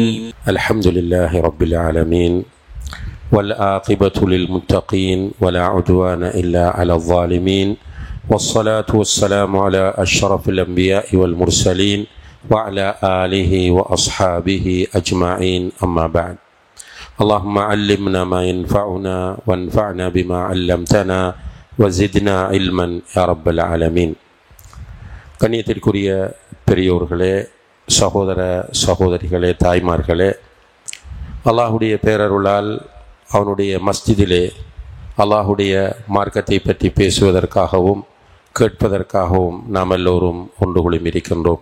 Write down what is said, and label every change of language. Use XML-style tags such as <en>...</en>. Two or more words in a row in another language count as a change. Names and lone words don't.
<ar>الحمد لله رب العالمين والعاقبة للمتقين ولا عدوان إلا على الظالمين والصلاة والسلام على أشرف الأنبياء والمرسلين وعلى آله وأصحابه أجمعين. أما بعد، اللهم علمنا ما ينفعنا وانفعنا بما علمتنا وزدنا علما يا رب العالمين.</ar> <ta>கண்ணியத்திற்குரிய பெரியோர்களே, சகோதர சகோதரிகளே, தாய்மார்களே, அல்லாஹுடைய பேரருளால் அவனுடைய மஸ்ஜிதிலே அல்லாஹுடைய மார்க்கத்தை பற்றி பேசுவதற்காகவும் கேட்பதற்காகவும் நாம் எல்லோரும் ஒன்று குழுமி இருக்கின்றோம்.</ta>